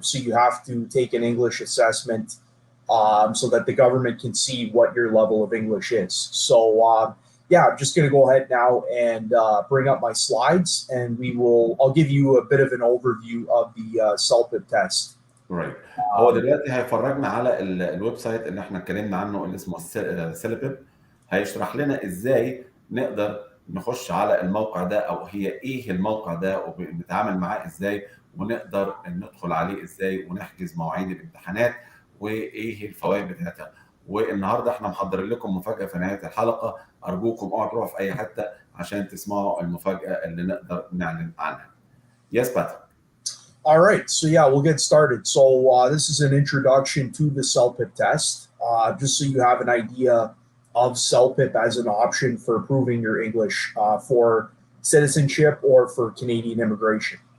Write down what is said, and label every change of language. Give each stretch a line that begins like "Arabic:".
English: So you have to take an English assessment so that the government can see what your level of English is. So yeah, I'm just going to go ahead now and bring up my slides, and I'll give you a bit of an overview of the CELPIP test. Right.
Arabic: هو دلوقتي هيفرجنا على الويب سايت اللي احنا اتكلمنا عنه اللي اسمه CELPIP. هيشرح لنا ازاي نقدر نخش على الموقع ده، او هي ايه الموقع ده وبنتعامل معاه ازاي، ونقدر ندخل عليه ازاي، ونحجز مواعيد الامتحانات وايه الفوائد بتاعتها. والنهارده احنا محضرين لكم مفاجأة في نهاية الحلقة، ارجوكم اوعوا تروحوا في اي حتة عشان تسمعوا المفاجأة اللي نقدر نعلن عنها.
English: Yes, Patrick. All right, so yeah, we'll get started. So this is an introduction to the CELPIP test, just so you have an idea of CELPIP as an option for improving your English for citizenship or for Canadian immigration.